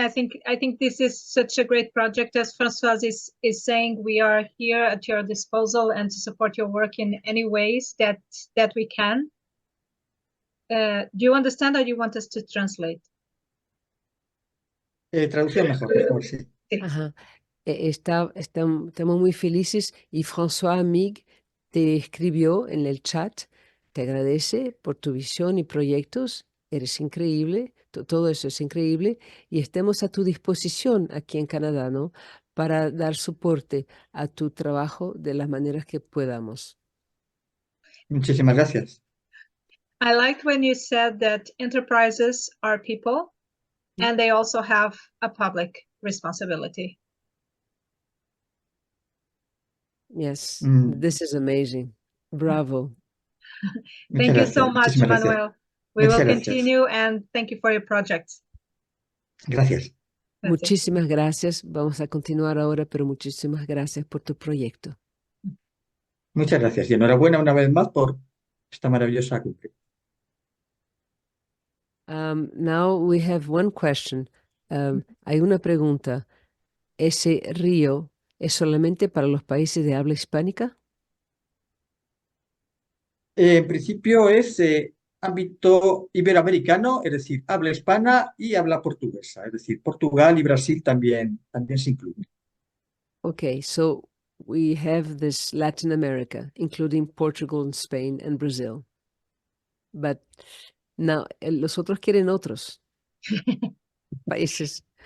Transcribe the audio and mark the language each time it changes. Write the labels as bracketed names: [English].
[English] I think this is such a great project. As Françoise is saying, we are here at your disposal and to support your work in any ways that we can. Do you understand, or do you want us to translate? [Spanish] Traducción mejor, por favor, sí. Ajá. Estamos muy felices y François Amig te escribió en el chat, te agradece por tu visión y proyectos, eres increíble, todo eso es increíble y estamos a tu disposición aquí en Canadá, ¿no? Para dar soporte a tu trabajo de las maneras que podamos. Muchísimas gracias. [English] I liked when you said that enterprises are people and they also have a public responsibility. Yes, this is amazing. Bravo. Thank you so much, [Spanish] Muchísimas Manuel. gracias. [English] We will [Spanish] Muchas gracias. [English] continue and thank you for your project. [Spanish] Gracias. [English] That's it. [Spanish] Muchísimas gracias. Vamos a continuar ahora, pero muchísimas gracias por tu proyecto. Muchas gracias y enhorabuena una vez más por esta maravillosa cumbre. [English] Now we have one question. [Spanish] Hay una pregunta. ¿Ese río es solamente para los países de habla hispánica? En principio es ámbito iberoamericano, es decir, habla hispana y habla portuguesa, es decir, Portugal y Brasil también se incluyen. [English] Okay, so we have this Latin America, including Portugal and Spain and Brazil. But now, [Spanish] los otros quieren otros países.